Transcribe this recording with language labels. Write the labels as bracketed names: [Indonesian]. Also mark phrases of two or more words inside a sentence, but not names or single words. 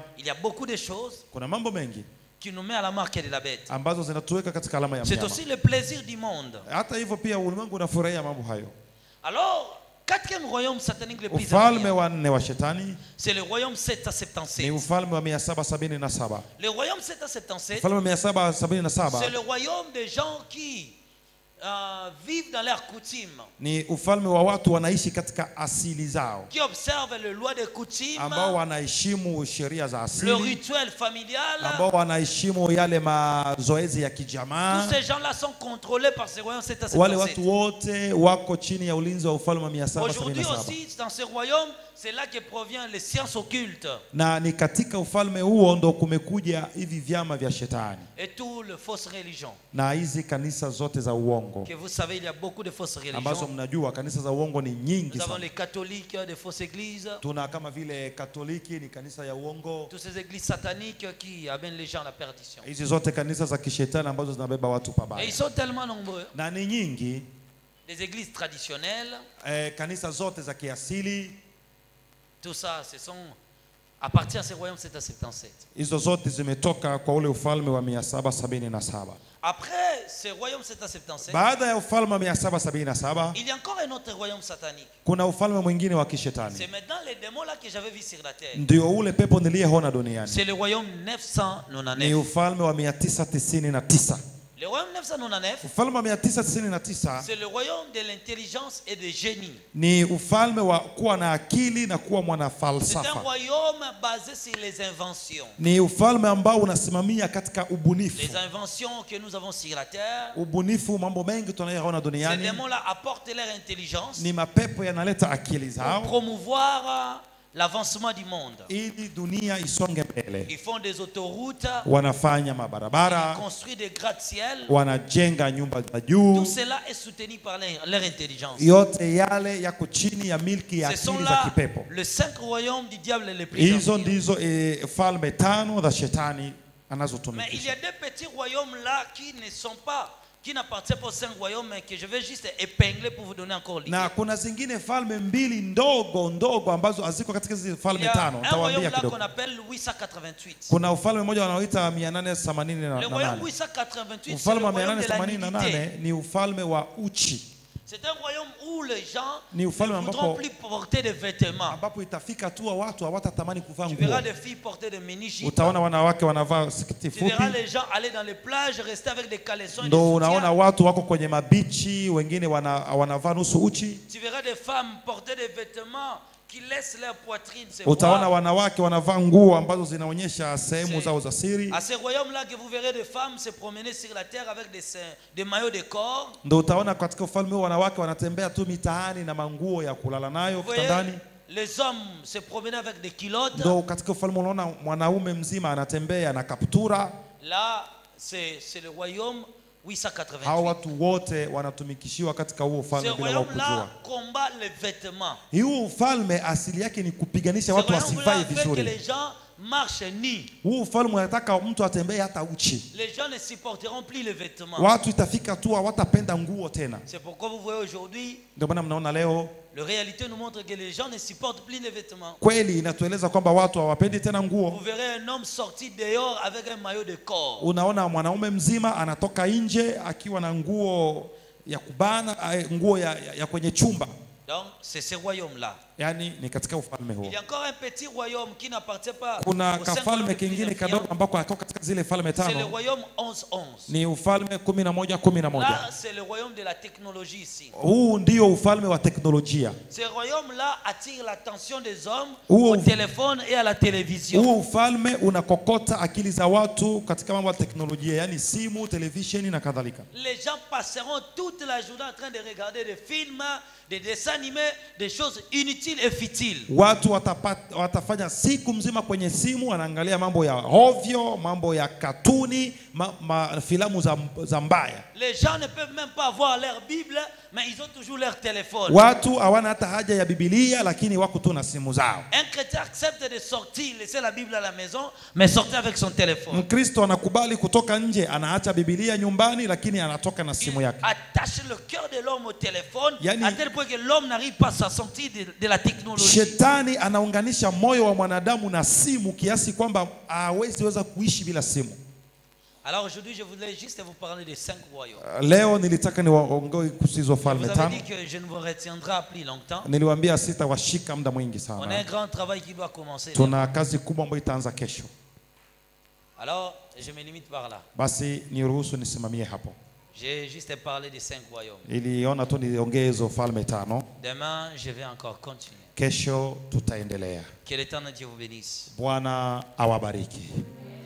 [French] Il y a beaucoup de choses [Swahili] kuna mambo mengi [French] qui nous met à la marque de la bête. [Swahili] ambazo zinatuweka katika alama ya [French] C'est [Swahili] mnyama. [French] aussi le plaisir du monde. [Swahili] Hata hivyo pia ulimwengu unafurahia mambo hayo. [French] Alors, quatrième royaume satanique le plus [Swahili] Ufalme [French] influent, [Swahili] wa nne wa shetani [French] c'est le royaume [Swahili] ni 777. ufalme wa 777. [French] Le royaume 777, [Swahili] Ufalme wa [French] c'est 777 le royaume des gens qui vivent dans leurs coutumes, [Swahili] ni ufalme wa watu wanaishi katika asili zao, [French] qui observent les lois des coutumes, [Swahili] ambao wanaheshimu sheria za [French] le [Swahili] asili, [French] rituel familial. [Swahili] ambao wanaheshimu yale mazoezi ya [French] Tous [Swahili] kijamaa. [French] ces gens-là sont contrôlés par ce royaume [Swahili] Wale [French] 777. [Swahili] watu wote wako chini ya ulinzi wa ufalme wa [French] Aujourd'hui [Swahili] 777. [French] aussi, dans ce royaume, c'est là que provient les sciences occultes [Swahili] Na ni katika ufalme huo ndo kumekuja hivi vyama vya shetani [French] et toutes les fausses religions. [Swahili] na hizi kanisa zote za uongo, [French] Que vous savez, il y a beaucoup de fausses [Swahili] ambazo [French] religions. [Swahili] mnajua kanisa za uongo ni nyingi [French] Nous avons [Swahili] sana. [French] les catholiques, des fausses églises, [Swahili] Tuna kama vile Katoliki ni kanisa ya uongo, [French] toutes ces églises sataniques qui amènent les gens à la perdition. [Swahili] hizi zote kanisa za kishetani ambazo zinabeba watu [French] Et [Swahili] pabaya, [French] ils sont tellement nombreux. [Swahili] na ni nyingi. [French] Les églises traditionnelles, [Swahili] Kanisa zote za kiasili [French] tout ça, ce sont à partir de ce royaume 777. [Swahili] hizo zote zimetoka kwa ule ufalme wa 777. [French] Après ce royaume 777, [Swahili] Baada ya ufalme wa 777 [French] il y a encore un autre royaume satanique. [Swahili] kuna ufalme mwingine wa [French] C'est [Swahili] kishetani, [French] maintenant les démons là que j'avais vu sur la terre. [Swahili] ndio ule pepo niliyeona duniani. [French] C'est le royaume [Swahili] Ni [French] 999. [Swahili] ufalme wa 999. [French] Le royaume 999, [Swahili] Ufalme wa 999 [French] c'est le royaume de l'intelligence et du génie. [Swahili] ni ufalme wa kuwa na akili na kuwa [French] C'est un [Swahili] mwanafalsafa. [French] royaume basé sur les inventions. [Swahili] Ni ufalme ambao unasimamia katika ubunifu. [French] Les inventions que nous avons sur la terre, [Swahili] Ubunifu, mambo mengi tunayoona [French] ces [Swahili] duniani [French] démons-là apportent leur intelligence [Swahili] ni mapepo yanaleta akili [French] pour [Swahili] zao [French] promouvoir l'avancement du monde. [Swahili] ili dunia isonge mbele. [French] Ils font des autoroutes, [Swahili] Wanafanya [French] ils [Swahili] mabarabara, [French] construisent des gratte-ciel. [Swahili] wanajenga nyumba za [French] Tout [Swahili] juu. [French] cela est soutenu par leur intelligence. [Swahili] Yote yale yako chini ya milki ya [French] Ce sont [Swahili] akili za [French] là [Swahili] kipepo. [French] les 5 royaumes du diable les plus [Swahili] Hizo [French] anciens. [Swahili] ndizo falme tano za shetani [French] Mais il y [Swahili] anazotumikisha. [French] a des petits royaumes là qui ne sont pas, qui n'appartiennent pas aux 5 royaumes, mais que je vais juste épingler pour vous donner encore l'idée. [Swahili] Na kuna zingine falme mbili ndogo ndogo ambazo haziko katika hizo [French] Il y [Swahili] falme [French] a [Swahili] tano. [French] un [Swahili] Nitawaambia [French] royaume là [Swahili] kidogo. [French] qu'on appelle 888. [Swahili] Kuna ufalme mmoja wanaoita [French] Le royaume [Swahili] 888. [French] 888, c'est [Swahili] Ufalme [French] le [Swahili] wa [French] royaume de la nudité. [Swahili] 888 ni ufalme wa uchi. [French] C'est un royaume où les gens [Swahili] Ni [French] ne [Swahili] ufalme [French] voudront [Swahili] ambapo [French] plus porter de vêtements. [Swahili] ambapo itafika tu watu hawatatamani kuvaa [French] Tu [Swahili] nguo. [French] verras des filles porter des mini-jupes. [Swahili] Utaona wanawake wanavaa sketi [French] Tu verras [Swahili] fupi. [French] les gens aller dans les plages, rester avec des caleçons et des [Swahili] Ndo unaona [French] soutiens. [Swahili] watu wako kwenye mabichi, wengine wanavaa nusu uchi. [French] Tu verras des femmes porter des vêtements qui laissent leur poitrine se [Swahili] Utaona [French] voir. [Swahili] wanawake wanavaa nguo ambazo zinaonyesha sehemu zao za siri. [French] À ce royaume-là que vous verrez des femmes se promener sur la terre avec des maillots de corps. [Swahili] Ndo utaona katika ufalme huu wanawake wanatembea tu mitaani na manguo ya kulala nayo [French] Vous voyez [Swahili] kitandani. [French] les hommes se promener avec des culottes. [Swahili] Ndo katika ufalme unaona mwanaume mzima anatembea na kaptura. [French] Là, c'est le royaume 888. [Swahili] Hao watu wote wanatumikishiwa katika huo [French] Ce [Swahili] ufalme bila wao [French] royaume-là [Swahili] kujua. [French] combat les vêtements. [Swahili] Huu ufalme asili yake ni kupiganisha [French] Ce [Swahili] watu [French] royaume-là [Swahili] wasivae [French] fait que [Swahili] vizuri. [French] les gens marchent nus. [Swahili] Huu ufalme unataka mtu atembee hata uchi. [French] Les gens ne supporteront plus les vêtements. [Swahili] Watu itafika tu hawatapenda nguo tena. [French] C'est pourquoi vous voyez aujourd'hui, [Swahili] Ndio maana mnaona leo [French] la réalité nous montre que les gens ne supportent plus les vêtements. [Swahili] kweli inatueleza kwamba watu hawapendi tena [French] Vous [Swahili] nguo. [French] verrez un homme sorti dehors avec un maillot de corps. [Swahili] Unaona mwanaume mzima anatoka nje akiwa na nguo ya kubana, nguo ya kwenye chumba. [French] Donc, c'est ce royaume-là. [Swahili] Yani ni katika ufalme huo. [French] Il y a encore un petit royaume qui n'appartient pas [Swahili] Kuna [French] au cinq [Swahili] kafalme [French] royaumes les plus [Swahili] kingine [French] influents. [Swahili] kadogo ambako hatoka katika zile falme [French] C'est le [Swahili] tano. [French] royaume 11-11. [Swahili] Ni ufalme 11-11. [French] Là, c'est le royaume de la technologie ici. [Swahili] Huu ndio ufalme wa teknolojia. [French] Ce royaume-là attire l'attention des hommes Ou- au téléphone et à la télévision. [Swahili] Huu ufalme unakokota akili za watu katika mambo ya teknolojia, yani simu, televisheni na kadhalika. [French] Les gens passeront toute la journée en train de regarder des films, des dessins animés, des choses inutiles et futiles. [Swahili] Watu watafanya siku mzima kwenye simu, wanaangalia mambo ya hovyo, mambo ya katuni, filamu za mbaya. [French] Les gens ne peuvent même pas avoir leur Bible, mais ils ont toujours leur téléphone. [Swahili] Watu hawana hata haja ya Biblia, lakini wako tu na simu zao. [French] Un chrétien accepte de sortir, laisser la Bible à la maison, mais sortir avec son téléphone. [Swahili] Mkristo anakubali kutoka nje, anaacha Biblia nyumbani, lakini anatoka na simu [French] Il [Swahili] yake. [French] attache le cœur de l'homme au téléphone, [Swahili] Yani- [French] à tel point que l'homme n'arrive pas à s'en sortir de la technologie. [Swahili] Shetani anaunganisha moyo wa mwanadamu na simu kiasi kwamba hawezi weza kuishi bila simu. [French] Alors aujourd'hui, je voulais juste vous parler des 5 royaumes. [Swahili] Leo nilitaka niwaongoe kuhusu hizo [French] Je vous [Swahili] falme [French] avais [Swahili] tano. [French] dit que je ne vous retiendrai plus longtemps. [Swahili] Niliwaambia sitawashika muda mwingi [French] On a un [Swahili] sana. [French] grand travail qui doit commencer. [Swahili] Tuna kazi kubwa ambayo itaanza kesho. [French] Alors, je me limite par là. [Swahili] Basi niruhusu nisimamie hapo. [French] J'ai juste parlé des 5 royaumes. [Swahili] Niliona tu niongee hizo falme tano. [French] Demain, je vais encore continuer. [Swahili] Kesho tutaendelea. [French] Que l'Éternel Dieu vous bénisse. [Swahili] Bwana awabariki.